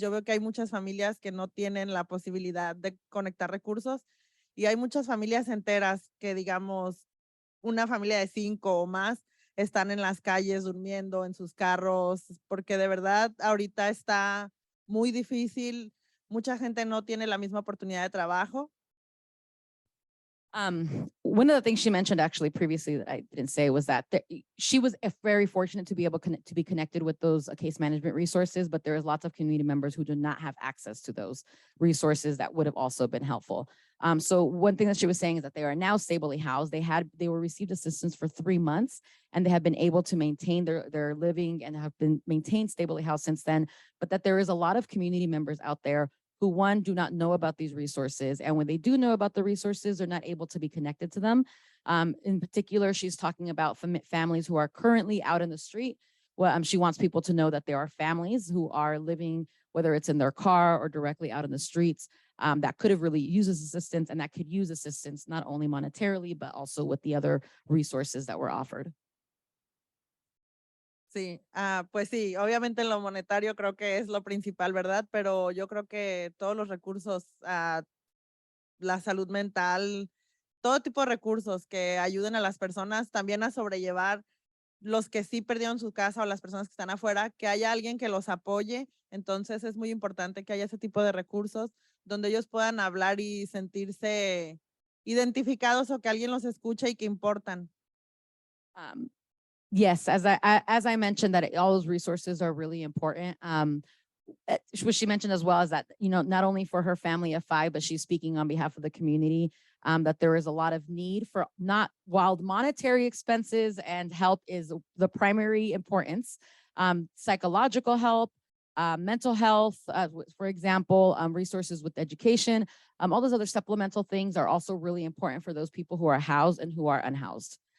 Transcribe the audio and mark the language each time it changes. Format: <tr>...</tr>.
<es>Yo veo que hay muchas familias que no tienen la posibilidad de conectar recursos y hay muchas familias enteras que, digamos, una familia de 5 o más están en las calles durmiendo en sus carros, porque de verdad ahorita está muy difícil. Mucha gente no tiene la misma oportunidad de trabajo.</es> <en>One of the things she mentioned actually previously that I didn't say was that she was very fortunate to be able to be connected with those case management resources, but there is lots of community members who do not have access to those resources that would have also been helpful. So one thing that she was saying is that they are now stably housed. They were received assistance for 3 months and they have been able to maintain their living and have been maintained stably housed since then, but that there is a lot of community members out there who, one, do not know about these resources. And when they do know about the resources, they're not able to be connected to them. In particular, she's talking about families who are currently out in the street. Well, she wants people to know that there are families who are living, whether it's in their car or directly out in the streets, that could have really used assistance and that could use assistance not only monetarily, but also with the other resources that were offered.</en> <es>Sí, pues sí, obviamente lo monetario creo que es lo principal, ¿verdad? Pero yo creo que todos los recursos, la salud mental, todo tipo de recursos que ayuden a las personas también a sobrellevar los que sí perdieron su casa o las personas que están afuera, que haya alguien que los apoye. Entonces es muy importante que haya ese tipo de recursos donde ellos puedan hablar y sentirse identificados o que alguien los escuche y que importan.</es> <en>Yes, as I mentioned, that all those resources are really important. What she mentioned as well is that, you know, not only for her family of 5, but she's speaking on behalf of the community, that there is a lot of need for not while monetary expenses and help is the primary importance, psychological help, mental health, for example, resources with education, all those other supplemental things are also really important for those people who are housed and who are unhoused.</en>